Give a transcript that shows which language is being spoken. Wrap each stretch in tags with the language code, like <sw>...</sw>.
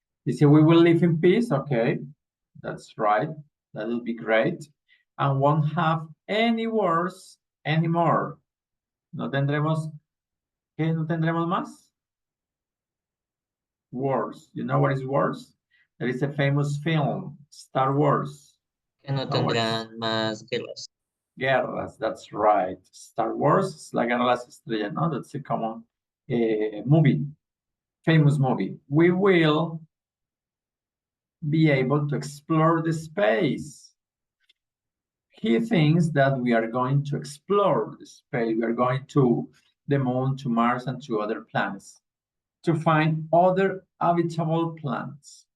<en>You see, we will live in peace. Okay, that's right. That will be great. And won't have any wars anymore.</en> <es>No tendremos, ¿qué no tendremos más?</es> <en>Wars. You know what is wars? There is a famous film, Star Wars.</en> <es>Que no tendrán más guerras.</es> <en>Guerras, that's right. Star Wars is La Guerra de las Estrellas, no? That's a common movie, famous movie. We will be able to explore the space. He thinks that we are going to explore the space. We are going to the moon, to Mars, and to other planets to find other habitable planets.</en>